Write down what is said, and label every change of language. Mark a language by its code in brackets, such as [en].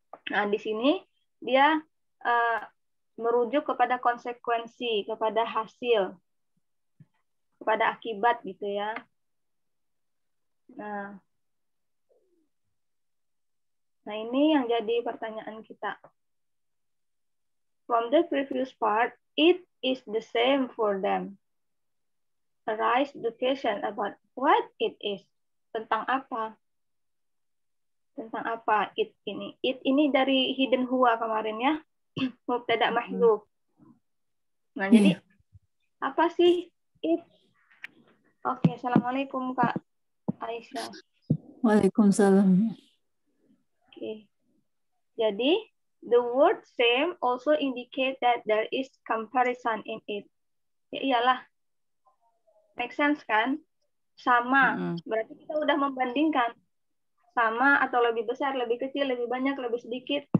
[id] Nah, di sini dia merujuk kepada konsekuensi, kepada hasil, kepada akibat gitu ya. Nah, ini yang jadi pertanyaan kita. [en] From the previous part, it is the same for them. Arise the question about what it is. [id] Tentang apa? Tentang apa it ini? It ini dari hidden huwa kemarin ya. Mubtada mahdzuf. Nah, jadi apa sih it? Oke, assalamualaikum Kak Aisyah. Waalaikumsalam. Oke. Jadi, [en] the word same also indicate that there is comparison in it. [id] Ya iyalah. [en] Make sense [id] kan? Sama. Berarti kita udah membandingkan. Sama atau lebih besar, lebih kecil, lebih banyak, lebih sedikit.